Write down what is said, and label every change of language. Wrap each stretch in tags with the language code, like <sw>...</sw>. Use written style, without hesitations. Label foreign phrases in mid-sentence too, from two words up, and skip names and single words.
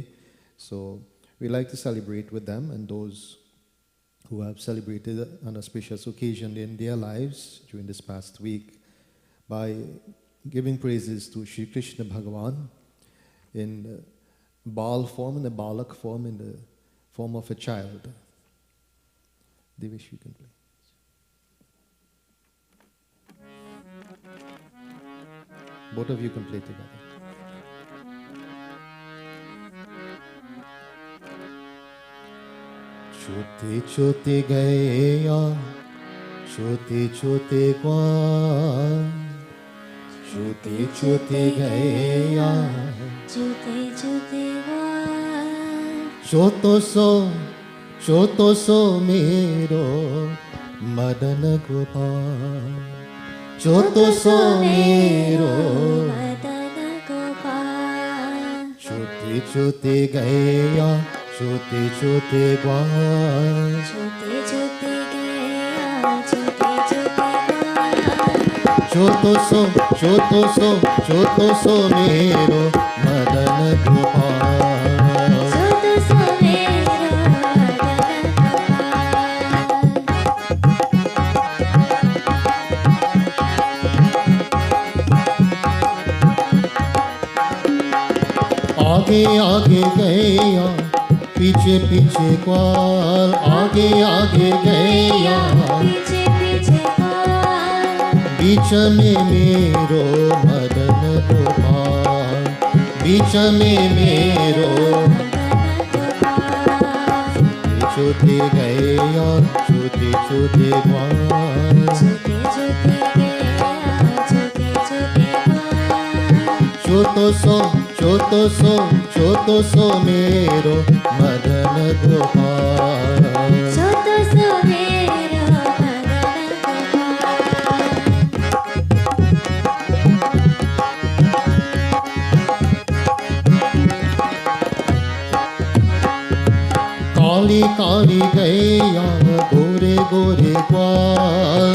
<en>So we like to celebrate with them and those who have celebrated an auspicious occasion in their lives during this past week by giving praises to Sri Krishna Bhagavan in the Bal form, in the Balak form, in the form of a child. Devish, you can play. Both of you can play together.</en> <hi>छोटे छोटे गया छोटे छोटे ग्वाल छोटे छोटे गया छोटे छोटे छोटो सो मेरो मदन गोपाल छोटो सो मेरो मदन गोपाल छोटे छोटे गया छोटे छोटे ग्वाल छोटे छोटे गया छोटे छोटे ग्वाल छोटो सो मेरो मदन गोपाल छोटो सो मेरो मदन गोपाल आगे आगे गया पीछे पीछे ग्वाल आगे आगे गया पीछे पीछे ग्वाल बीच में मेरो मदन गोपाल बीच में मेरो छोटे गया छोटे छोटे ग्वाल छोटे छोटे गया छोटे छोटे ग्वाल छोटो सो मेरो मदन गोपाल छोटो सो मेरो मदन गोपाल काली काली गैया गोरे गोरे ग्वाल</hi>